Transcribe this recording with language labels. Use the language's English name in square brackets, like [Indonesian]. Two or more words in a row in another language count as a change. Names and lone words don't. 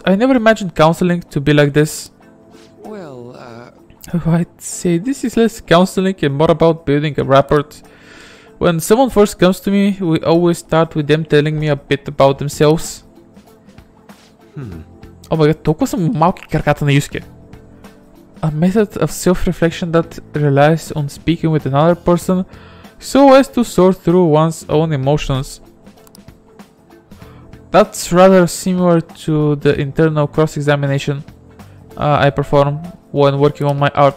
[English] I never imagined counseling to be like this. Well, I'd say this is less counseling and more about building a rapport. When someone first comes to me, we always start with them telling me a bit about themselves. Oh my god, [Bulgarian] толкова са малки краката на Юске. [English] A method of self-reflection that relies on speaking with another person so as to sort through one's own emotions. That's rather similar to the internal cross-examination I perform when working on my art.